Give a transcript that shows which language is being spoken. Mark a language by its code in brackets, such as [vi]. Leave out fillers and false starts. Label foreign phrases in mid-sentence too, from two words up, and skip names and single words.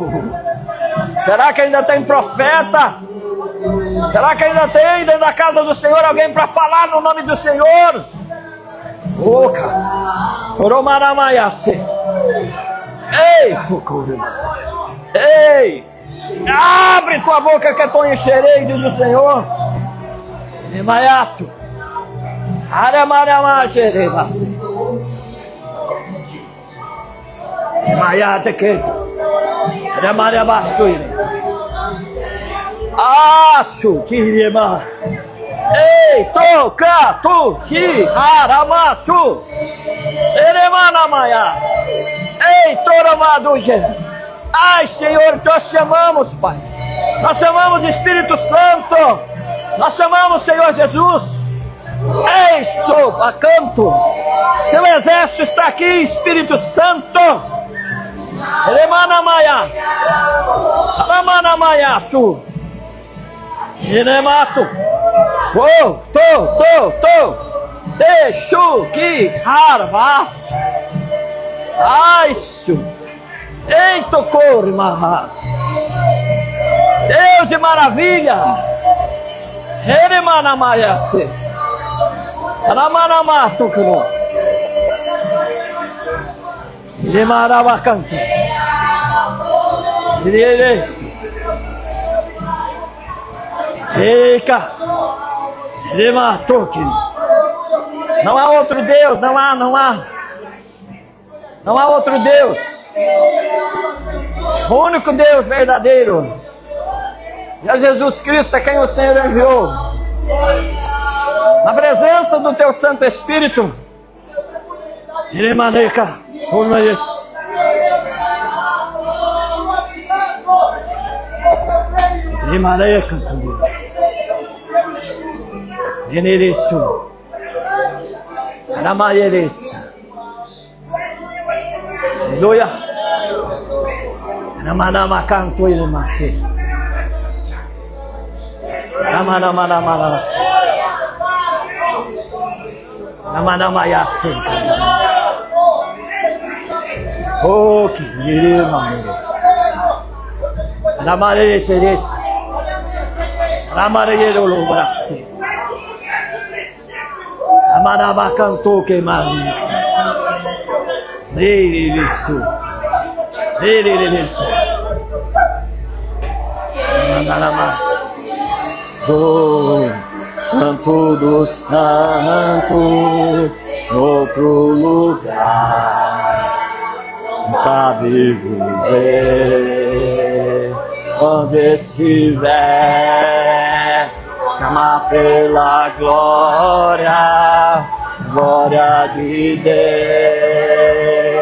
[pt] Será que ainda tem profeta? Será que ainda tem dentro da casa do Senhor alguém para falar no nome do Senhor? Ei, ei, abre tua boca que eu encherei, diz o Senhor. Maiato, Maiate queito, acho que irema. Ei, toca, tu, que, aramaçu, eremanamaia. Ei, toramado, ai, Senhor, nós te amamos, Pai. Nós chamamos Espírito Santo. Nós chamamos Senhor Jesus. Ei, sou a canto. Seu exército está aqui, Espírito Santo. Eremanamaia, aramanamaia, su. Eremato. Oh, deixo que harvas. Ai, su. Ei, tocou, irmã. Deus de maravilha. Eremanamaiase. Aramanamatu, que Eremanabacante. Erereço. Eica. Erematoque. Não há outro Deus, não há. Não há outro Deus. O único Deus verdadeiro. E Jesus Cristo é quem o Senhor enviou. Na presença do teu Santo Espírito. Iremaneca. Urmaes. Iremaneca. Enereço. Aramaieresta. Aleluia. Ramanama canto ele massi. Ramanama massi. Ramanama yassi. Oh, que irmão. Ramare teres. Ramare lo brassi. Ramanama canto que maris. Isso. Oh, Santo do Santo, outro lugar, sabe viver onde estiver, clamar pela glória de Deus.